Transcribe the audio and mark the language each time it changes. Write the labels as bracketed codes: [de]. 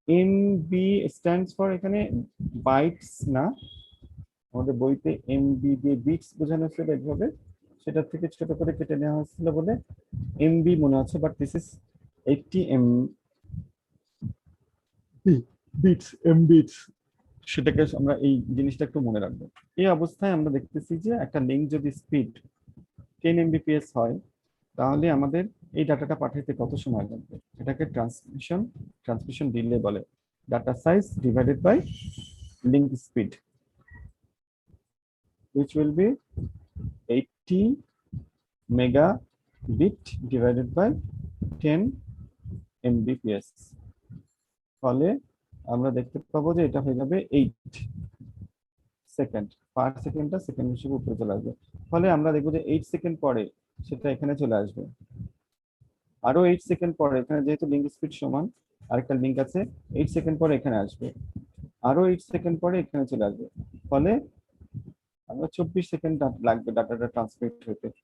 [bn] MB stands for এখানে bytes না, আমাদের বইতে MB দিয়ে বিটস বোঝানো হয়েছিল এইভাবে, সেটা থেকে ছোট করে কেটে নেওয়া হয়েছিল বলে MB মনে হচ্ছে, [en] but this is 80 MB, [bn] সেটাকে আমরা এই জিনিসটা একটু মনে রাখবো। এই অবস্থায় আমরা দেখতেছি যে একটা লিঙ্ক যদি স্পিড 10 Mbps হয় তাহলে আমাদের এই ডাটাটা পাঠাইতে কত সময় লাগবে, এটাকে ট্রান্সমিশন ডিলে বলে। [en] Data size divided by link speed, which will be 80 megabit divided by 10 Mbps। [bn] ফলে আমরা দেখতে পাবো যে এটা হয়ে যাবে 8 সেকেন্ড পার সেকেন্ডটা সেকেন্ড হিসেবে উপরে চলে আসবে। ফলে আমরা দেখবো যে 8 সেকেন্ড পরে সেটা এখানে চলে আসবে, আরো 8 সেকেন্ড পরে এখানে যেহেতু লিঙ্ক স্পিড সমান আরেকটা লিঙ্ক আছে, 8 সেকেন্ড পরে এখানে আসবে, আরো 8 সেকেন্ড পরে এখানে চলে আসবে। ফলে আমরা 24 সেকেন্ড লাগবে ডাটাটা ট্রান্সমিট হতে।